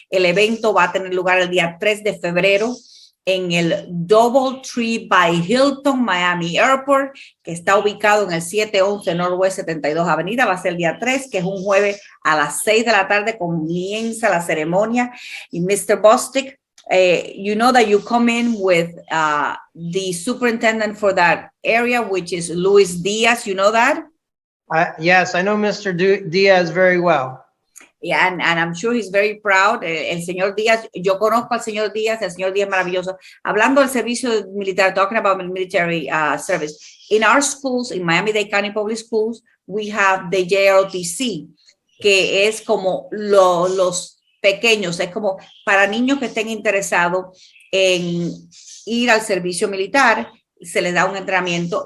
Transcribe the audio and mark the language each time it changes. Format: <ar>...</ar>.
<es>El evento va a tener lugar el día 3 de febrero en el Doubletree by Hilton Miami Airport, que está ubicado en el 711 Northwest 72 Avenida. Va a ser el día 3, que es un jueves a las 6 de la tarde, comienza la ceremonia. Y Mr.</es> <en>Bostic, you know that you come in with the superintendent for that area, which is Luis Diaz. You know that? Yes, I know Mr. Diaz very well. Yeah, and I'm sure he's very proud.</en> <es>El señor Díaz, yo conozco al señor Díaz, el señor Díaz maravilloso. Hablando del servicio militar,</es> <en>talking about military service. In our schools, in Miami-Dade County Public Schools, we have the JROTC,</en> <es>que es como los pequeños, es como para niños que estén interesados en ir al servicio militar, se les da un entrenamiento.</es>